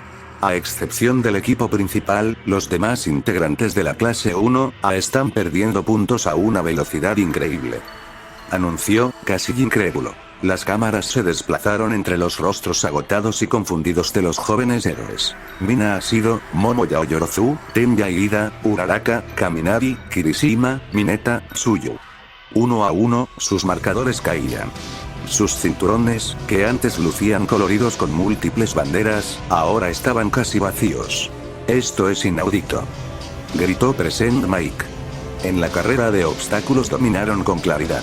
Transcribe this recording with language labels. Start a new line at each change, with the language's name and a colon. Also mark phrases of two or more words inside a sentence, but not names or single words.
Spanish: A excepción del equipo principal, los demás integrantes de la clase 1A están perdiendo puntos a una velocidad increíble, anunció, casi incrédulo. Las cámaras se desplazaron entre los rostros agotados y confundidos de los jóvenes héroes. Mina Ashido, Momoya Oyorozu, Tenya Iida, Uraraka, Kaminari, Kirishima, Mineta, Tsuyu. Uno a uno, sus marcadores caían. Sus cinturones, que antes lucían coloridos con múltiples banderas, ahora estaban casi vacíos. Esto es inaudito, gritó Present Mike. En la carrera de obstáculos dominaron con claridad.